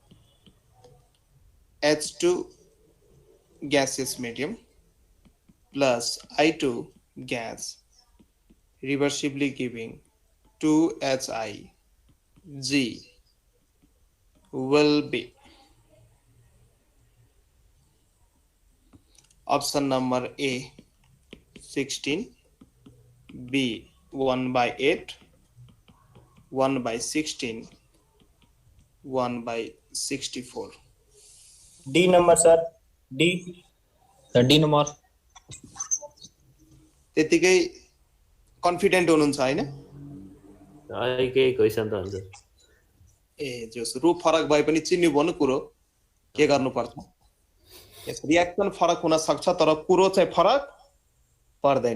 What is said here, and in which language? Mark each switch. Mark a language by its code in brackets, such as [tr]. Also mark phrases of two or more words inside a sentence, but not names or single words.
[en] H2 gaseous medium plus I2 gas reversibly giving 2HIG will be option number A 16, B 1/8, 1/16, 1/64. D number sir D D number [ne] त्यतिकै कन्फिडेन्ट हुनुहुन्छ हैन? केही क्वेसन त हुन्छ। ए जोस रूप फरक भए पनि चिन्नु भन्नु कुरो के गर्नुपर्छ? यस रिएक्सन फरक हुन सक्छ तर कुरो चाहिँ फरक पर्दैन।